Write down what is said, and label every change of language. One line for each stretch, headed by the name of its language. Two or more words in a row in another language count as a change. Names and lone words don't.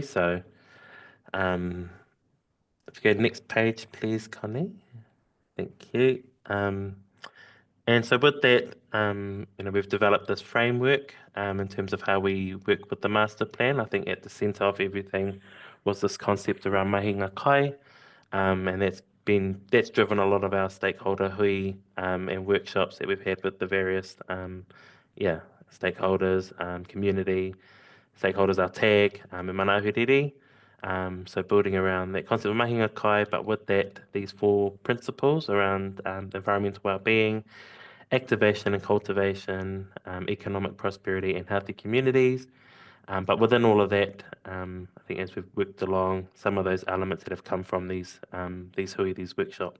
English: So if you go to the next page, please, Connie. Thank you. And so with that, we've developed this framework in terms of how we work with the master plan. I think at the centre of everything was this concept around
Māori: mahinga kai,
English: and that's that's driven a lot of our stakeholder hui and workshops that we've had with the various stakeholders, community stakeholders, our tag and mana Ahuriri. So building around that concept of
Māori: mahinga kai,
English: but with that, these 4 principles around environmental well-being, activation and cultivation, economic prosperity and healthy communities. But within all of that, I think as we've worked along, some of those elements that have come from these hui, these workshops.